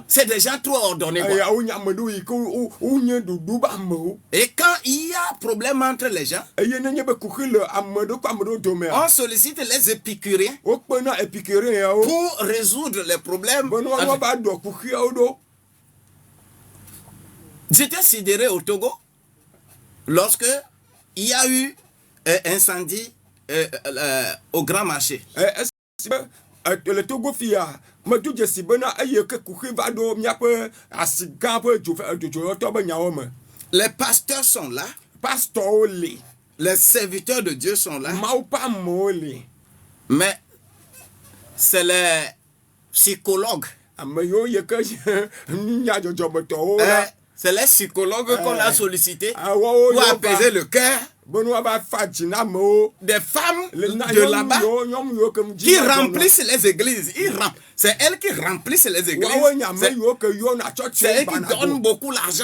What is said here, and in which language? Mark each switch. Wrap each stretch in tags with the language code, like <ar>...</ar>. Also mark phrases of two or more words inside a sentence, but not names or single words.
<fr>C'est des gens trop ordonnés. Et quand il y a problème entre les gens, on sollicite les épicuriens pour résoudre les problèmes. J'étais sidéré au Togo lorsque il y a eu incendie au Grand Marché.</fr> <ee>Le Togo fia medu dzesi bena eye ke kuxi va ɖo miaƒe asi gã ƒe dzoyɔtɔ be nyawo me.</ee> <fr>Les pasteurs sont là.</fr> <ee>Pastorwo li.</ee> <fr>Les serviteurs de Dieu sont là.</fr> <ee>Mawu ƒe amewo li.</ee> <fr>Mais c'est les psychologues.</fr> <ee>Ame yiwo ye ke nyadzɔdzɔmetɔwo la.</ee> <fr>C'est les psychologues qu'on a sollicités pour apaiser le cœur des femmes de là-bas qui remplissent les églises. C'est elles qui remplissent les églises. C'est elles qui donnent beaucoup d'argent.</fr>